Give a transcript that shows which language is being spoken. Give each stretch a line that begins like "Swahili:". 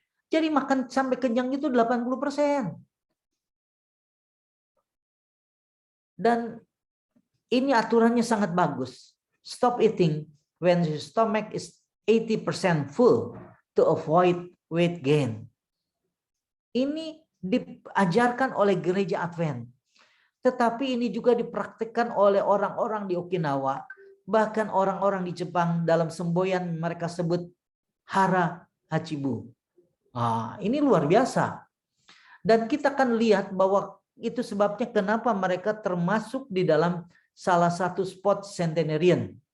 Indonesian: Jadi makan sampai kenyang itu 80%. Dan ini aturannya sangat bagus.
English: Stop eating when your stomach is 80% full to avoid weight gain.
Indonesian: Ini diajarkan oleh gereja Advent. Tetapi ini juga dipraktikkan oleh orang-orang di Okinawa. Bahkan orang-orang di Jepang dalam semboyan mereka sebut hara hachibu. Ini luar biasa. Dan kita akan lihat bahwa itu sebabnya kenapa mereka termasuk di dalam salah satu spot centenarian.